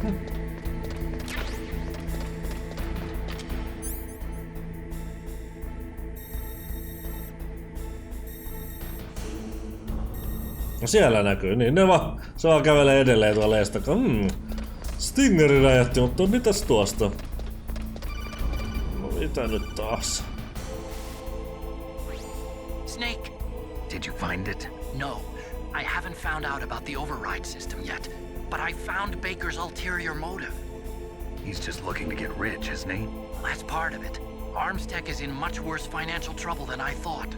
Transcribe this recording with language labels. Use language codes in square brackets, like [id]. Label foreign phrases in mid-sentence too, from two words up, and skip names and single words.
[fi] No siellä näkyy, niin ne vaan, se vaan kävelee edelleen tuolla ees takaa. Stingeri räjähti, mutta mitäs tuosta? No mitä nyt taas? [en] Snake! Did you find it? No, I haven't found out about the override system yet, but I found Baker's ulterior motive. He's just looking to get rich, isn't he? Well, that's part of it. Armstech is in much worse financial trouble than I thought.